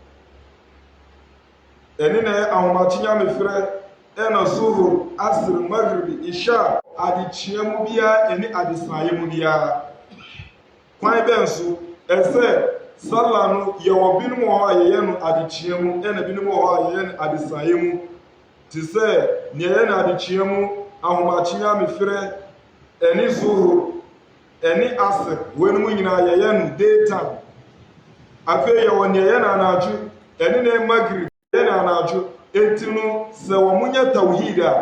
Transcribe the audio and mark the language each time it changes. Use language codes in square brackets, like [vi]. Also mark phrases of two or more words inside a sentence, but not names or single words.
[ak] ɛne na ahomakye nyame frɛ ɛna zuhur asr maghrib isha adekyea mu biara ɛne adesaeɛ mu biara kwan bɛn so ɛsɛ sala no yɛwɔ binom wɔ hɔ a yɛyɛ no adekyea mu ɛna binom wɔ hɔ a yɛyɛ no adesaeɛ mu te sɛ nea yɛyɛ no adekyea mu ahomakye nyame frɛ ɛne zuhur ɛne asr wɔn mu nyinaa yɛyɛ no daytime afei yɛwɔ nea yɛyɛ no anadwo ɛne na maghrib yɛyɛ no anadwo enti no sɛ wɔn nyɛ tawhid a